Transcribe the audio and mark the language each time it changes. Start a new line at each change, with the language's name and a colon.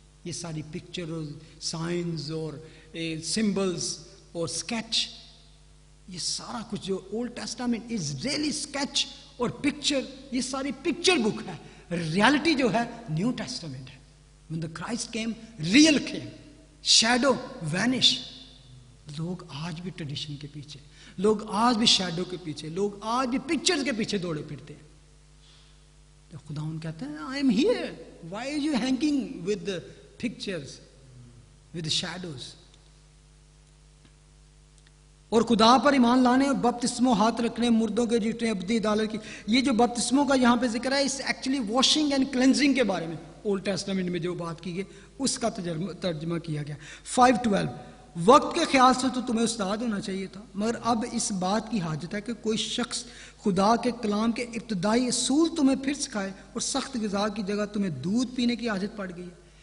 Urdu: یہ ساری پکچر اور سائنز اور سمبلز اور اسکیچ, یہ سارا کچھ جو old Testament
English: is really sketch
Urdu: اور پکچر, یہ ساری پکچر بک ہے. ریالٹی جو ہے نیو ٹیسٹامنٹ ہے.
English: when the Christ came, real came, shadow vanish.
Urdu: لوگ آج بھی ٹریڈیشن کے پیچھے, لوگ آج بھی شیڈو کے پیچھے, لوگ آج بھی پکچرز کے پیچھے دوڑے پھرتے ہیں. تو خدا ان کہتے ہیں
English: I am here, why are you hanging with the pictures, with the shadows.
Urdu: اور خدا پر ایمان لانے اور بپتسموں ہاتھ رکھنے, مردوں کے جیٹنے, ابدی عدالت کی. یہ جو بپتسموں کا یہاں پہ ذکر ہے اس ایکچولی واشنگ اینڈ کلینزنگ کے بارے میں اولڈ ٹیسٹامنٹ میں جو بات کی گئی اس کا ترجمہ کیا گیا. 5:12. وقت کے خیال سے تو تمہیں استاد ہونا چاہیے تھا, مگر اب اس بات کی حاجت ہے کہ کوئی شخص خدا کے کلام کے ابتدائی اصول تمہیں پھر سکھائے, اور سخت غذا کی جگہ تمہیں دودھ پینے کی حاجت پڑ گئی ہے.